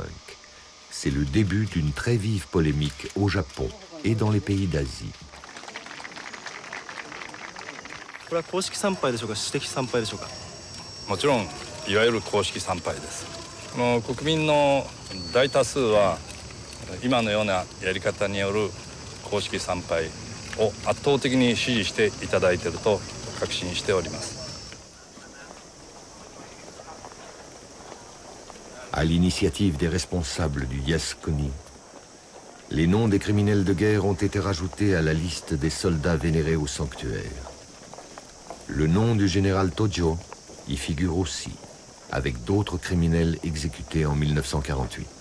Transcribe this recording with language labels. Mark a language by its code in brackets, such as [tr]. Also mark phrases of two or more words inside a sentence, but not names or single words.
[fr] C'est le début d'une très vive polémique au Japon et dans les pays d'Asie. [ja] これは公式参拝でしょうか、私的参拝でしょうか。もちろんいわゆる公式参拝です。国民の大多数は今のようなやり方による公式参拝を圧倒的に支持していただいていると確信しております。 [fr] À l'initiative des responsables du Yasukuni, les noms des criminels de guerre ont été rajoutés à la liste des soldats vénérés au sanctuaire. Le nom du général Tojo y figure aussi, avec d'autres criminels exécutés en 1948.